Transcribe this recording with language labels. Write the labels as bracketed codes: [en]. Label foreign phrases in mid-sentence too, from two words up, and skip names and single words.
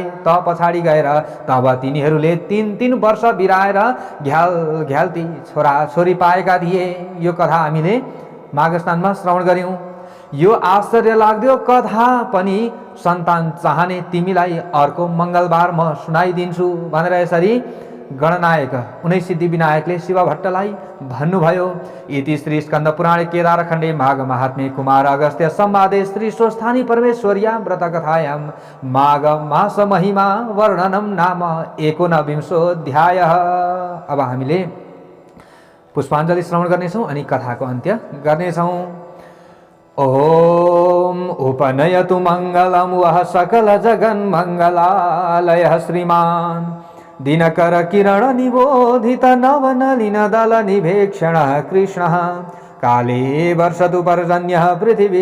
[ne] त पछाडि गएर तब तिनीहरूले 3 वर्ष बिराएर घ्याल्ती छोरा छोरी पाएका थिए। यो कथा हामीले माघ स्नानमा श्रवण गर्यौं। यो आश्चर्य लाग्दो कथा पनि सन्तान चाहने तिमीलाई अर्को मंगलबार म सुनाइदिन्छु भनेर यसरी गणनायक उनै सिद्धि विनायकले शिव भट्टलाई भन्नुभयो। [sa] इति श्री स्कन्द पुराणे केदार खण्डे माघ महात्म्ये कुमार अगस्त्य संवादे श्री स्वस्थानी परमेश्वर्या व्रत कथायां माघ मास महिमा वर्णनम नाम 19विंशोऽध्यायः। [ne] अब हामीले पुष्पाञ्जलि श्रवण गर्नेछौं अनि कथाको अन्त्य गर्नेछौं। [sa] ओम उपनयतु मंगलम वह सकल जगन मंगलालय श्रीमान दिनकर किरण निबोधित नवनलिन दल निभेक्षण कृष्ण काले वर्षतु पर्जन्य पृथिवी